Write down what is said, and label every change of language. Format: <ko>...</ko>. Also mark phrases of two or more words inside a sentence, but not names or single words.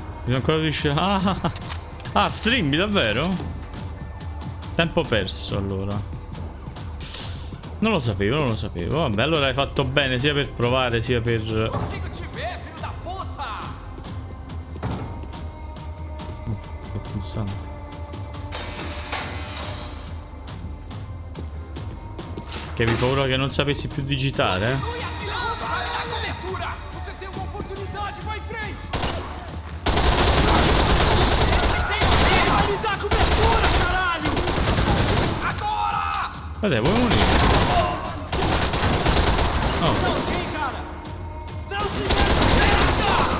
<it>sono ancora riuscito. Ah, strimbi davvero? Tempo perso allora. Non lo sapevo, non lo sapevo. Vabbè, allora hai fatto bene sia per provare sia per...</it> <pt>Consigo te ver, filho da puta!</pt> <it>Sto pulsante. Che avevi paura che non sapessi più digitare, eh?</it> <pt>Continue atirando! Vai na cobertura! Você tem uma oportunidade, vai em frente! Vai me dar cobertura, caralho! Agora!</pt> <it>Vabbè, vuoi morire? Oh,</it> <pt>Não tem, cara! Não se meta!</pt>